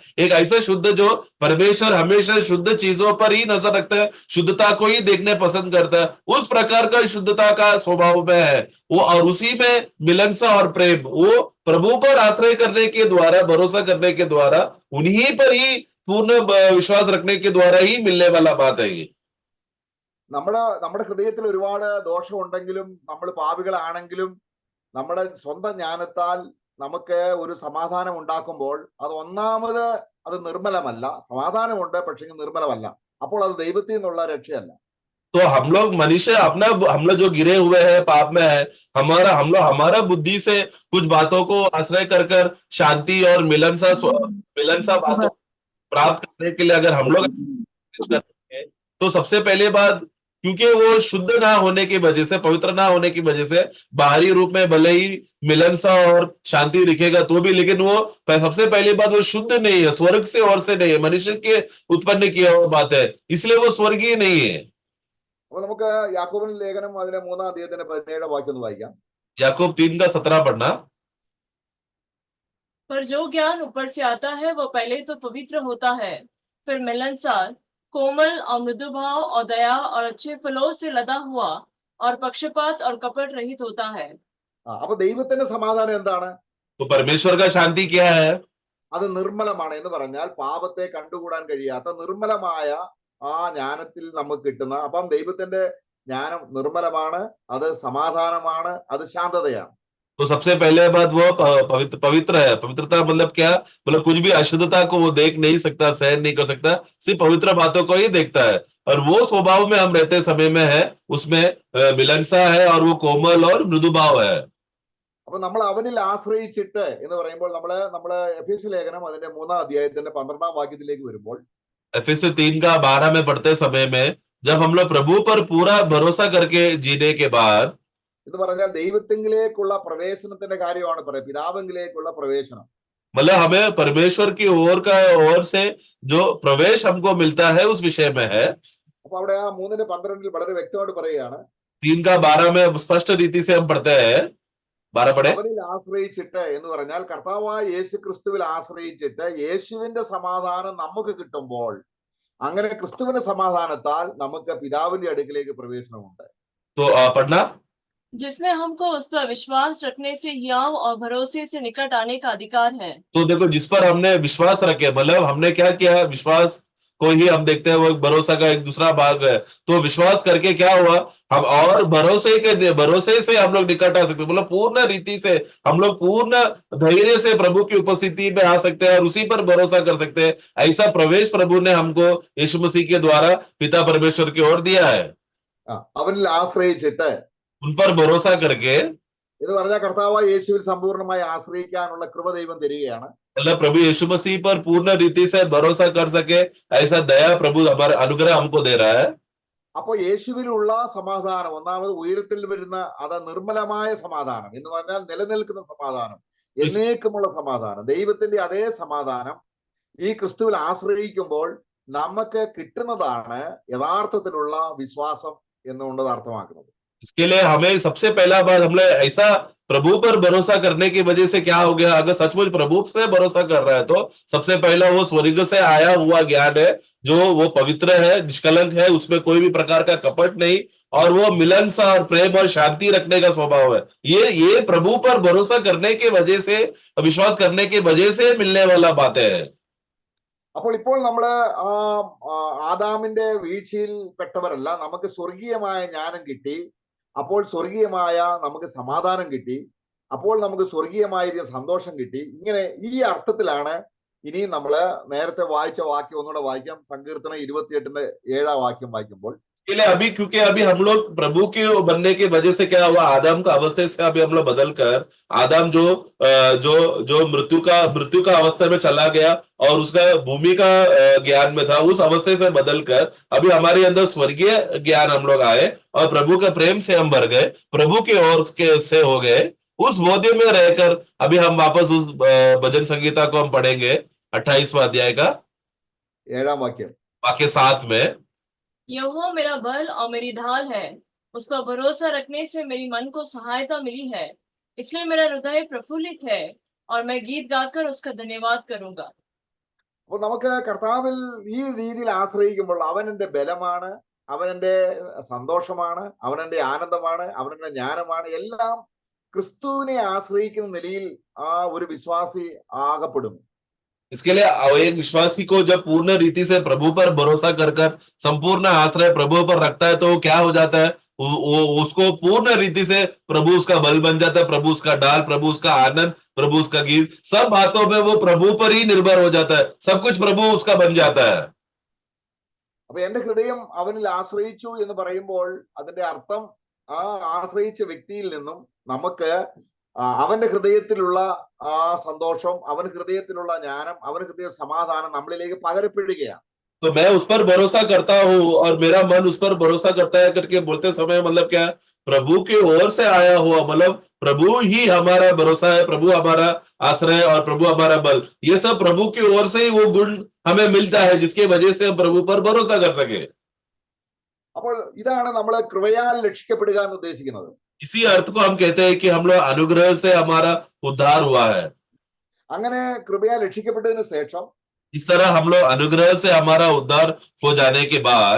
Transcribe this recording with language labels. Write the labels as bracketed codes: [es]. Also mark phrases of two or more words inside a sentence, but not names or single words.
[hi] एक ऐसा शुद्ध जो परमेश्वर हमेशा शुद्ध चीजों पर ही नजर रखता है, शुद्धता को ही देखने पसंद करता है, उस प्रकार का शुद्धता का स्वभाव में है वो। और उसी में मिलनसा और प्रेम, वो प्रभु पर आश्रय करने के द्वारा, भरोसा करने के द्वारा, उन्हीं पर ही पूर्ण विश्वास रखने के द्वारा ही मिलने वाला बात है ये। [ml] നമ്മുടെ ഹൃദയത്തിൽ ഒരുപാട് ദോഷമുണ്ടെങ്കിലും നമ്മൾ പാപികളാണെങ്കിലും നമ്മുടെ സ്വന്തം ജ്ഞാനത്താൽ നമുക്ക് ഒരു സമാധാനം ഉണ്ടാക്കുമ്പോൾ അത് ഒന്നാമത് അത് നിർമ്മലമല്ല. സമാധാനമുണ്ട്, പക്ഷെ നിർമ്മലമല്ല. അപ്പോൾ അത് ദൈവത്തിൽ നിന്നുള്ള രക്ഷയല്ല. [hi] तो हम लोग मनुष्य हम लोग जो गिरे हुए हैं, पाप में है, हमारा बुद्धि से कुछ बातों को आश्रय कर कर शांति और मिलन सा बातों प्राप्त करने के लिए अगर हम लोग करते हैं, तो सबसे पहले बात, क्योंकि वो शुद्ध ना होने की वजह से, पवित्र ना होने की वजह से, बाहरी रूप में भले ही मिलन सा और शांति दिखेगा तो भी, लेकिन वो सबसे पहली बात वो शुद्ध नहीं है, स्वर्ग से और से नहीं है, मनुष्य के उत्पन्न किया हुआ बात है, इसलिए वो स्वर्गीय नहीं है। [ml] അപ്പൊ നമുക്ക് യാക്കോബിന്റെ ലേഖനം അതിന്റെ 3-ാം അധ്യായത്തിന്റെ 17 വാക്യം ഒന്ന് വായിക്കാം. [hi] याकूब 3:17 पढ़ना। पर जो ज्ञान ऊपर से आता है वो पहले तो पवित्र होता है, फिर मिलनसार, कोमल और मृदु भाव और दया और अच्छे फलों से लदा हुआ और पक्षपात और कपट रहित होता है। [ml] അപ്പൊ ദൈവത്തിന്റെ സമാധാനം എന്താണ്? [hi] तो परमेश्वर का शांति क्या है? [ml] അത് നിർമ്മലമാണ്. എന്ന് പറഞ്ഞാൽ പാപത്തെ കണ്ടുകൂടാൻ കഴിയാത്ത നിർമ്മലമായ ആ ജ്ഞാനത്തിൽ നമുക്ക് കിട്ടുന്ന, അപ്പം ദൈവത്തിന്റെ ജ്ഞാനം നിർമ്മലമാണ്, അത് സമാധാനമാണ്, അത് ശാന്തതയാണ്. [hi] तो सबसे पहले बात वो पवित्र है। पवित्रता मतलब क्या? मतलब कुछ भी अशुद्धता को वो देख नहीं सकता, सहन नहीं कर सकता, सिर्फ पवित्र बातों को ही देखता है। और वो स्वभाव में हम रहते समय में है, उसमें मिलनसा है और वो कोमल और मृदु भाव है। [ml] അപ്പൊ നമ്മൾ അവനിൽ ആശ്രയിച്ചിട്ട് എന്ന് പറയുമ്പോൾ നമ്മള് എഫേസ്യ ലേഖനം അതിന്റെ 3-ാം അധ്യായത്തിന്റെ 12-ാം വാക്യത്തിലേക്ക് വരുമ്പോൾ, [hi] एफेसय 3:12 में पढ़ते समय में, जब हम लोग प्रभु पर पूरा भरोसा करके जीने के बाद, [ml] എന്ന് പറഞ്ഞാൽ ദൈവത്തെങ്കിലേക്കുള്ള പ്രവേശനത്തിന്റെ കാര്യമാണ് പറയുന്നത്, പിതാവെങ്കിലേക്കുള്ള പ്രവേശനം. [hi] मतलब हमें परमेश्वर की ओर से जो प्रवेश हमको मिलता है उस विषय में है। [ml] അപ്പൊ അവിടെ ആ 3:12 വളരെ വ്യക്തമായിട്ട് പറയുകയാണ്, [hi] 3:12 में स्पष्ट रीति से हम पढ़ते हैं। 12 पढ़े। [ml] അവനിൽ ആശ്രയിച്ചിട്ട് എന്ന് പറഞ്ഞാൽ കർത്താവായ യേശു ക്രിസ്തുവിൽ ആശ്രയിച്ചിട്ട് യേശുവിന്റെ സമാധാനം നമുക്ക് കിട്ടുമ്പോൾ, അങ്ങനെ ക്രിസ്തുവിന്റെ സമാധാനത്താൽ നമുക്ക് പിതാവിന്റെ അടുക്കിലേക്ക് പ്രവേശനമുണ്ട്. [hi] तो पढ़ना। जिसमें हमको उस पर विश्वास रखने से हियाव और भरोसे से निकट आने का अधिकार है। तो देखो, जिस पर हमने विश्वास रखे, मतलब हमने क्या किया, विश्वास को ही हम देखते हैं, वो एक भरोसा का एक दूसरा भाग है। तो विश्वास करके क्या हुआ, हम और भरोसे से हम लोग निकट आ सकते हैं, मतलब पूर्ण रीति से हम लोग पूर्ण धैर्य से प्रभु की उपस्थिति में आ सकते हैं और उसी पर भरोसा कर सकते हैं। ऐसा प्रवेश प्रभु ने हमको यीशु मसीह के द्वारा पिता परमेश्वर की ओर दिया है। [ml] അവനിൽ ആശ്രയിച്ചിട്ട് [hi] उन पर भरोसा करके, [ml] എന്ന് പറഞ്ഞാൽ കർത്താവായ യേശുവിൽ സമ്പൂർണ്ണമായി ആശ്രയിക്കാനുള്ള കൃപ ദൈവം തരികയാണ്. [hi] मतलब प्रभु यीशु मसीह पर पूर्ण रीति से भरोसा कर सके, ऐसा दया प्रभु हमारे अनुग्रह हमको दे रहा है। അപ്പൊ യേശുവിലുള്ള സമാധാനം, ഒന്നാമത് ഉയരത്തിൽ വരുന്ന അത് നിർമ്മലമായ സമാധാനം എന്ന് പറഞ്ഞാൽ നിലനിൽക്കുന്ന സമാധാനം, എന്നേക്കുമുള്ള സമാധാനം, ദൈവത്തിന്റെ അതേ സമാധാനം ഈ ക്രിസ്തുവിൽ ആശ്രയിക്കുമ്പോൾ നമുക്ക് കിട്ടുന്നതാണ് യഥാർത്ഥത്തിലുള്ള വിശ്വാസം എന്നുകൊണ്ട് അർത്ഥമാക്കുന്നത്. इसके लिए हमें सबसे पहला बात, हमने ऐसा प्रभु पर भरोसा करने की वजह से क्या हो गया, अगर सचमुच प्रभु से भरोसा कर रहा है तो सबसे पहला वो स्वर्ग से आया हुआ ज्ञान है, जो वो पवित्र है, निष्कलंक है, उसमें कोई भी प्रकार का कपट नहीं, और वो मिलनसा और प्रेम और शांति रखने का स्वभाव है। ये प्रभु पर भरोसा करने की वजह से, विश्वास करने की वजह से मिलने वाला बात है। [ml] അപ്പോൾ ഇപ്പോൾ നമ്മള് ആദാമിന്റെ വീഴ്ചയിൽ പെട്ടവരല്ല, നമുക്ക് സ്വർഗീയമായ ജ്ഞാനം കിട്ടി, അപ്പോൾ സ്വർഗീയമായ നമുക്ക് സമാധാനം കിട്ടി, അപ്പോൾ നമുക്ക് സ്വർഗീയമായ സന്തോഷം കിട്ടി. ഇങ്ങനെ ഈ അർത്ഥത്തിലാണ് ഇനി നമ്മള് നേരത്തെ വായിച്ച വാക്യം ഒന്നുകൂടെ വായിക്കാം. സങ്കീർത്തനം 28:7 വാക്യം വായിക്കുമ്പോൾ, [hi] अभी क्योंकि अभी हम लोग प्रभु के बनने की वजह से क्या हुआ, आदम का अवस्था से अभी हम लोग बदल कर, आदम जो मृत्यु का अवस्था में चला गया और उसका भूमि का ज्ञान में था, उस अवस्थे से बदल कर अभी हमारे अंदर स्वर्गीय ज्ञान हम लोग आए और प्रभु के प्रेम से हम भर गए, प्रभु की ओर से हो गए। उस बोधे में रहकर अभी हम वापस उस भजन संगीता को हम पढ़ेंगे, 28वां अध्याय का [ml] 7 वाक्യം, [hi] वाक्य 7 में। यहोवा मेरा बल और मेरी ढाल है, उस पर भरोसा रखने से मेरी मन को सहायता मिली है, इसलिए मेरा हृदय प्रफुल्लित है और मैं गीत गाकर उसका धन्यवाद करूंगा। [ml] അപ്പോൾ നമുക്ക് കർത്താവിൽ ഈ രീതിയിൽ ആശ്രയിക്കുമ്പോൾ അവൻ എൻ്റെ ബലമാണ്, അവൻ എൻ്റെ സന്തോഷമാണ്, അവൻ എൻ്റെ ആനന്ദമാണ്, അവൻ എൻ്റെ ജ്ഞാനമാണ്. എല്ലാം ക്രിസ്തുവിനെ ആശ്രയിക്കുന്ന നിലയിൽ ആ ഒരു വിശ്വാസി ആകപ്പെടുന്നു. [hi] इसके लिए एक विश्वासी को जब पूर्ण रीति से प्रभु पर भरोसा कर कर संपूर्ण आश्रय प्रभु पर रखता है तो क्या हो जाता है, उसको पूर्ण रीति से प्रभु उसका बल बन जाता है, प्रभु उसका डाल, प्रभु उसका आनंद, प्रभु उसका गीत, सब बातों में वो प्रभु पर ही निर्भर हो जाता है, सब कुछ प्रभु उसका बन जाता है। [ml] അപ്പൊ എന്റെ ഹൃദയം അവനിൽ ആശ്രയിച്ചു എന്ന് പറയുമ്പോൾ അതിന്റെ അർത്ഥം ആ ആശ്രയിച്ച വ്യക്തിയിൽ നിന്നും നമുക്ക് അവന്റെ ഹൃദയത്തിലുള്ള ആ സന്തോഷം, അവന്റെ ഹൃദയത്തിലുള്ള ജ്ഞാനം, അവന്റെ ഹൃദയ സമാധാനം നമ്മളിലേക്ക് പകരപ്പെടുകയാണ്. [hi] तो मैं उस पर भरोसा करता हूँ और मेरा मन उस पर भरोसा करता है करके बोलते समय मतलब क्या, प्रभु की ओर से आया हुआ, मतलब प्रभु ही हमारा भरोसा है, प्रभु हमारा आश्रय और प्रभु हमारा बल, ये सब प्रभु की ओर से ही वो गुण हमें मिलता है जिसकी वजह से हम प्रभु पर भरोसा कर सके। [ml] അപ്പോൾ ഇതാണ് നമ്മൾ കൃപയാൽ രക്ഷിക്കപ്പെടുക എന്ന് ഉദ്ദേശിക്കുന്നത്. [hi] इसी अर्थ को हम कहते हैं कि हम लोग अनुग्रह से हमारा उद्धार हुआ है। [ml] അങ്ങനെ കൃപയാൽ രക്ഷിക്കപ്പെട്ടതിന് ശേഷം [hi] इस तरह हम लोग अनुग्रह से हमारा उद्धार हो जाने के बाद